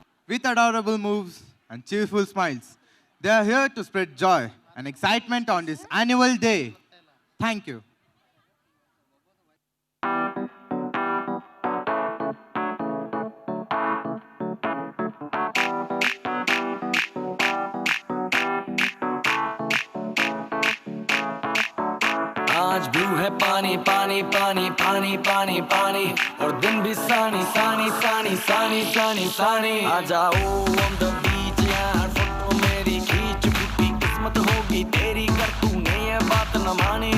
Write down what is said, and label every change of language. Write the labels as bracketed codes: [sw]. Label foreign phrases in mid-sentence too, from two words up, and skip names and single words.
[en] with adorable moves and cheerful smiles. They are here to spread joy and excitement on this annual day. Thank you. [hi] आज ब्लू है पानी पानी पानी पानी पानी पानी और दिन भी सानी सानी सानी सानी सानी सानी आ जाओ [en] on the beach [hi] यार फोटो मेरी खींच फूटी किस्मत होगी तेरी कर तूने ये बात न मानी